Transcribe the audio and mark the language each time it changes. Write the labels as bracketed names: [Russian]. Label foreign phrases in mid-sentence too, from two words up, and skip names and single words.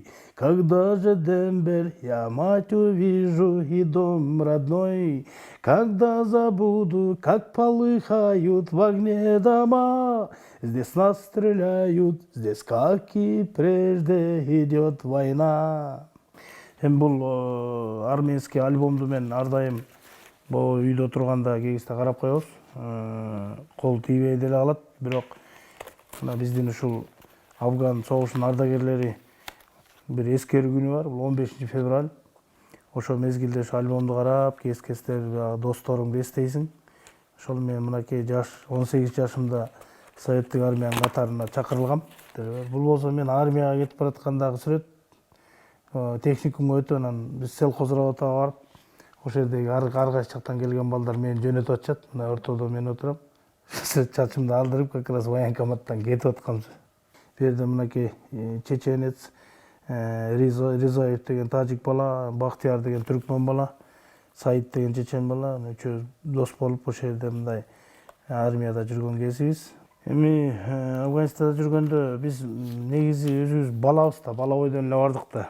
[Russian] Когда же, Дембель, я мать увижу и дом родной? Когда забуду, как полыхают в огне дома? Здесь нас стреляют, здесь, как и прежде, идет война. [Kyrgyz] Бұл армейский альбомду мен ардайым бұл үйдө турганда кегисте карап коебуз. Кол тийбей деле калат, бирок мына биздин ушул Афган согушунун ардагерлери бир эскерүү күнү бар, бул 15 февраль. Ошо мезгилде ошо альбомду карап, кез-кездер досторумду эстейсиң. Ошол мен мынакей 18 жашымда Советтик армиянын катарына чакырылгам. Бул болсо мен армияга кетип бараткандагы сүрөт. Техникумга өтүп, анан биз [Russian] селхоз работага [Kyrgyz] барып, ошол жердеги ар кайсы жактан келген балдар мени жөнөтүп атышат. Мына ортодо мен отурам. Чачымды алдырып, [Russian] как раз [Kyrgyz] военкоматтан кетип аткам. Бу жерде мынакей чеченец, Ризаев деген тажик бала, Бактияр деген түркмөн бала, Саид деген чечен бала, үчөө дос болуп ошол жерде мындай армияда жүргөн кезибиз. Эми Афганистанда жүргөндө биз негизи өзүбүз балабыз да, бала бойдон эле бардык да.